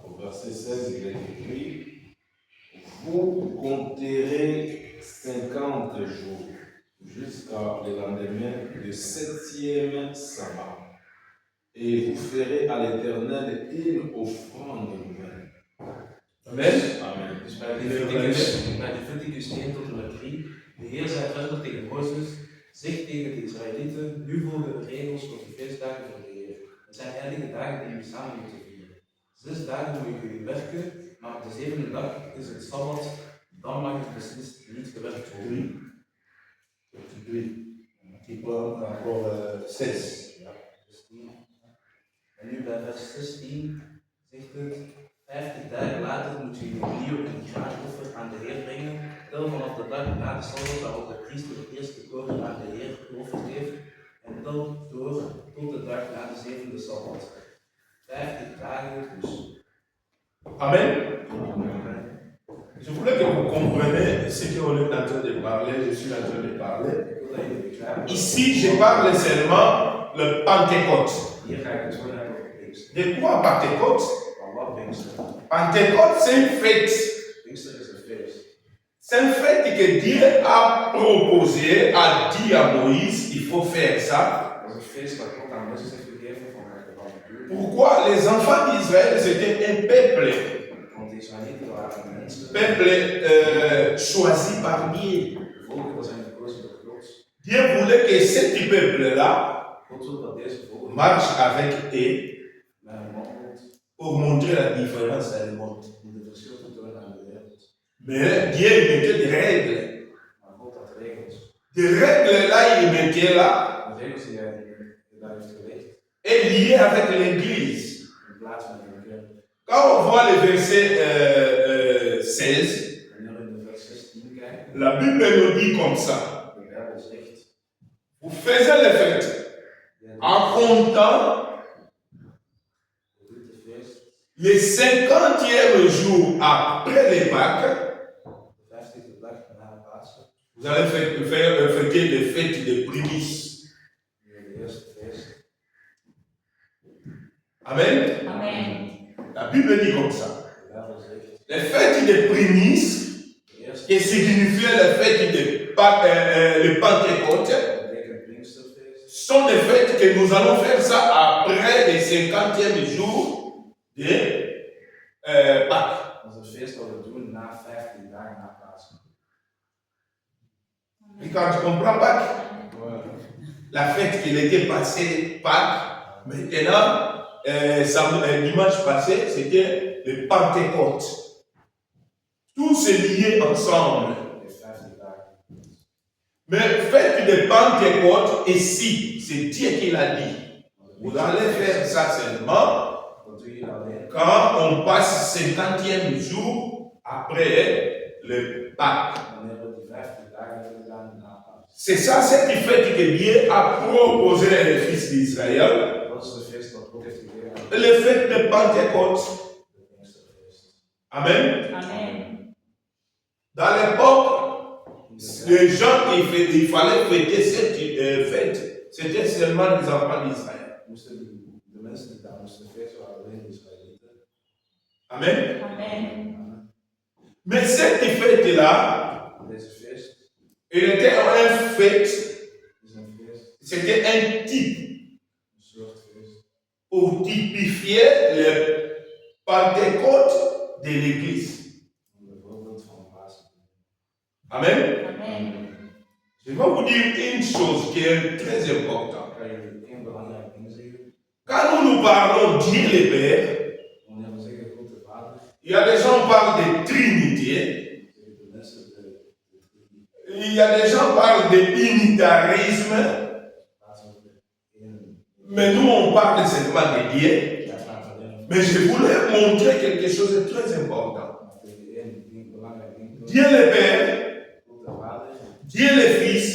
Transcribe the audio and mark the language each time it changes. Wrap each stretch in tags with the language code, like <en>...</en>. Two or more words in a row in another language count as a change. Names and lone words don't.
<fr>Au verset 16, il est écrit: vous compterez 50 jours jusqu'à le lendemain du 7e sabbat. Et vous ferez à l'Éternel une offrande nouvelle. Amen.</fr> <nl>Amen. Dus bij Leviticus 1 tot en met 3. De Heer zei verder tegen Mozes: zeg tegen de Israëlieten: nu volgen de regels voor de feestdagen van de Heer. Het zijn heilige dagen die jullie samen moeten vieren. 6 dagen mogen jullie werken, maar op de 7e dag is het sabbat. Dan mag het beslist niet gewerkt worden. 3.</nl> <fr>Qui prend encore 16.</fr> <nl>Ja, 16. En nu bij vers 16 zegt het: 50 dagen later moet je opnieuw een graanoffer aan de Heer brengen. Tel vanaf de dag na de sabbat waarop de priester het eerste koren aan de Heer geofferd heeft. En tel door tot de dag Sabbat. 50 dagen dus. Amen.</nl> <fr>Je voulais que vous compreniez ce qu'on est en train de parler, je suis en train de parler.</fr> <nl>Ik wil dat jullie begrijpen.</nl> <fr>Ici, je parle seulement le Pentecôte.</fr> <nl>Hier ga ik het gewoon hebben over Pinkster.</nl> <fr>De quoi Pentecôte?</fr> <nl>Maar wat Pinkster?</nl> <fr>Pentecôte, c'est une fête.</fr> <nl>Pinkster is een feest.</nl> <fr>C'est une fête que Dieu a proposé, a dit à Moïse, il faut faire ça.</fr> <nl>Dat is een feest dat God aan Mozes heeft gegeven van doen.</nl> <fr>Pourquoi les enfants d'Israël, c'était un peuple,</fr> <nl>Want de Israëlieten waren mensen.</nl> <fr>peuple choisi par Dieu.</fr> <nl>De volken dat zijn gekozen door God.</nl> <fr>Dieu voulait que ce peuple-là</fr> <nl>God wil dat deze volken</nl> <fr>marche avec eux</fr> <nl>met een wandelt</nl> <fr>pour montrer la différence dans le monde.</fr> <nl>om de verschil te tonen aan de wereld.</nl> <fr>Mais Dieu mettait des règles.</fr> <nl>Maar God had regels.</nl> <fr>Des règles là, il mettait là,</fr> <nl>De regels die hij daar heeft gelegd.</nl> <fr>est lié avec l'Église.</fr> <nl>In plaats van een kerk.</nl> <fr>Quand on voit le verset 16,</fr> <nl>Wanneer we in de vers 16 kijken,</nl> <fr>la Bible nous dit comme ça.</fr> <nl>de Bijbel zegt.</nl> <fr>Vous faites les fêtes en comptant</fr> <nl>Doet de feest.</nl> <fr>le 50e jour après les Pâques.</fr> <nl>De 50e dag na Pasen.</nl> <fr>Vous allez fêter des fêtes de prémices.</fr> <nl>De eerste feest.</nl> <fr>Amen.</fr> <nl>Amen.</nl> <fr>La Bible dit comme ça.</fr> <nl>De Bijbel zegt.</nl> <fr>Les fêtes de prémices,</fr> <nl>De eerste</nl> <fr>qui signifiait les fêtes de Pentecôte,</fr> <nl>dat betekent Pinksterfeest.</nl> <fr>sont des fêtes que nous allons faire ça après le 50e jour de Pâques.</fr> <nl>Dat is een feest dat we doen na 15 dagen na Pasen.</nl> <fr>Et quand tu comprends Pâques, la fête qui était passée, Pâques, maintenant, dimanche passé, c'était le Pentecôte. Tout s'est lié ensemble.</fr> <nl>De 15 dagen.</nl> <fr>Mais fête de Pentecôte, ici, c'est Dieu qui l'a dit. Vous allez faire ça seulement</fr> <nl>Dat doe je alleen</nl> <fr>quand on passe 50e jour après le Pâques.</fr> <nl>wanneer we die 15 dagen hebben gedaan na Pasen.</nl> <fr>C'est ça, cette fête que Dieu a proposé aux fils d'Israël.</fr> <nl>Dat is de feest dat God heeft gegeven aan</nl> <fr>Le fête de Pentecôte.</fr> <nl>de Pinksterfeest.</nl> <fr>Amen.</fr> <nl>Amen.</nl> <fr>Dans l'époque,</fr> <nl>In de tijd</nl> <fr>les gens il fallait fêter cette fête, c'était seulement les enfants d'Israël.</fr> <nl>moesten de mensen die daar moesten feesten waren alleen de Israëlieten.</nl> <fr>Amen.</fr> <nl>Amen.</nl> <fr>Mais cette fête-là,</fr> <nl>Deze feest</nl> <fr>il était un fête,</fr> <nl>is een feest,</nl> <fr>c'était un type</fr> <nl>een soort feest,</nl> <fr>pour typifier le Pentecôte de l'Église.</fr> <nl>om een voorbeeld van Pasen.</nl> <fr>Amen.</fr> <nl>Amen.</nl> <fr>Je vais vous dire une chose qui est très importante.</fr> <nl>Ik ga jullie één belangrijk ding zeggen.</nl> <fr>Quand nous parlons Dieu le Père,</fr> <nl>Wanneer we zeggen God de Vader,</nl> <fr>il y a des gens qui parlent de Trinité,</fr> <nl>zeggen de mensen de</nl> <fr>il y a des gens qui parlent de unitarisme,</fr> <nl>plaats over één.</nl> <fr>mais nous on parle seulement de Dieu.</fr> <nl>Ja, praat alleen over</nl> <fr>Mais je voulais montrer quelque chose de très important.</fr> <nl>maar tegen één ding, belangrijk ding.</nl> <fr>Dieu le Père,</fr> <nl>God de Vader,</nl> <fr>Dieu le Fils,</fr>